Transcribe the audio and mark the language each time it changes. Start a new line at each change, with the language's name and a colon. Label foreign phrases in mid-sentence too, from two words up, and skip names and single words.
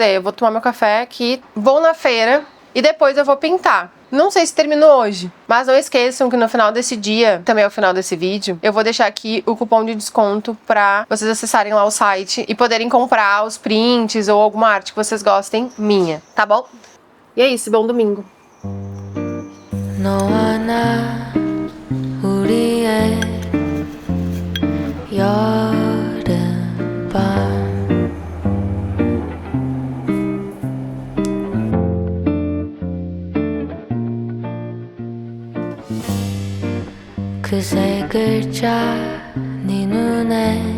Portuguese: Eu vou tomar meu café aqui, vou na feira e depois eu vou pintar. Não sei se termino hoje, mas não esqueçam que no final desse dia, também ao final desse vídeo, eu vou deixar aqui o cupom de desconto pra vocês acessarem lá o site e poderem comprar os prints ou alguma arte que vocês gostem minha, tá bom? E é isso, bom domingo.
Korean: 너와 나 우리의 여름밤 그 세 글자 네 눈에